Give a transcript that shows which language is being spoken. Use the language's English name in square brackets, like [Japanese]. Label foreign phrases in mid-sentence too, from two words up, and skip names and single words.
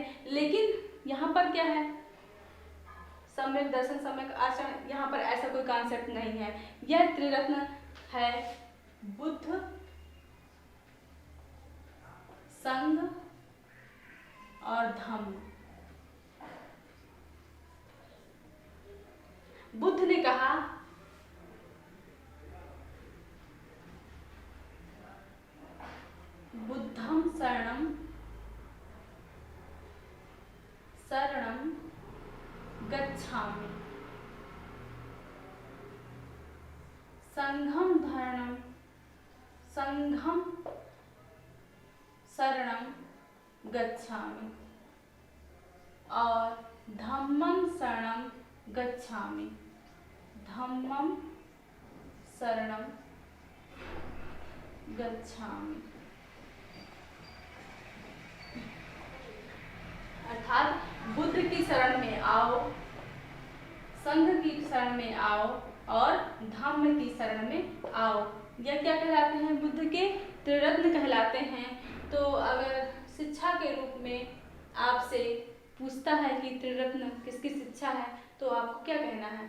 [Hindi] लेकिन यहाँ पर क्या है, सम्यक दर्शन, सम्यक आचरण, यहाँ पर ऐसा कोई कॉन्सेप्ट नहीं है। यह त्रिरत्न है बुद्ध, संघ और धम्म। बुद्ध ने कहा [Pali] बुद्धं शरणं शरणं गच्छामि, संघं शरणं गच्छामि और धम्मं शरणं गच्छामि, धम्मं शरणं गच्छामि। [Hindi] अर्थात बुद्ध की शरण में आओ, संघ की शरण में आओ और धम्म की शरण में आओ। यह क्या कहलाते हैं? बुद्ध के त्रिरत्न कहलाते हैं। तो अगर शिक्षा के रूप में आपसे पूछता है कि त्रिरत्न किसकी शिक्षा है, तो आपको क्या कहना है?